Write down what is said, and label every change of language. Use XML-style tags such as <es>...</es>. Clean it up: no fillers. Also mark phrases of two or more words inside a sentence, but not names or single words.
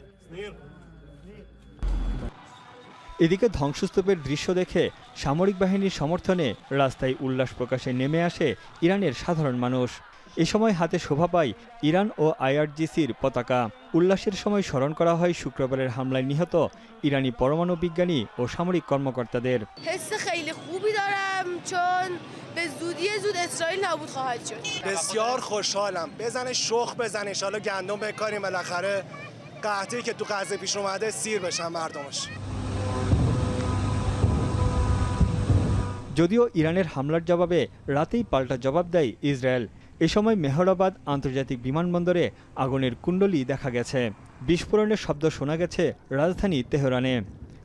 <bn>এদিকে ধ্বংসস্তূপের দৃশ্য দেখে সামরিক বাহিনীর সমর্থনে রাস্তায় উল্লাস প্রকাশে নেমে আসে ইরানের সাধারণ মানুষ। এ সময় হাতে শোভা পায় ইরান ও আইআরজিসির পতাকা। উল্লাসের সময় স্মরণ করা হয় শুক্রবারের হামলায় নিহত ইরানি পরমাণু বিজ্ঞানী ও সামরিক কর্মকর্তাদের।</bn> <fa>بسیار خوشحالم. بزنه شخ بزنه ان شاءالله گندم بکاریم بالاخره قحطی که تو غزه پیش اومده سیر بشن مردمش.</fa> <bn>যদিও ইরানের হামলার জবাবে রাতেই পাল্টা জবাব দেয় ইসরায়েল। এ সময় মেহরাবাদ আন্তর্জাতিক বিমানবন্দরে আগুনের কুণ্ডলী দেখা গেছে। বিস্ফোরণের শব্দ শোনা গেছে রাজধানী তেহরানে।</bn>